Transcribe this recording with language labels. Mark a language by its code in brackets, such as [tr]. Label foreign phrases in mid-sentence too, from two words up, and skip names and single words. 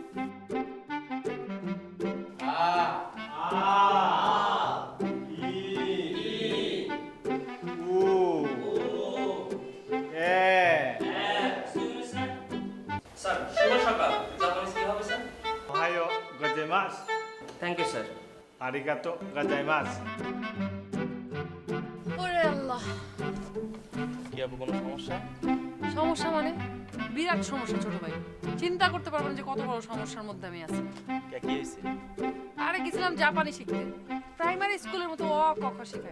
[bn] স্যার শুভ সকাল। জাপানিজ কি হবে স্যার? [ja] おはようございます。 [en] thank you sir. [ja] ありがとうございます。 [bn] ওরে আল্লাহ, কি হবে, কোনো সমস্যা? সমস্যা মানে বিরাট সমস্যা ছোট ভাই। চিন্তা করতে পারবেন যে কত বড় সমস্যার মধ্যে আমি আছি। কি হয়েছে? আরে গেছিলাম জাপানি শিখতে, প্রাইমারি স্কুলের মতো অ ক খ শেখায়।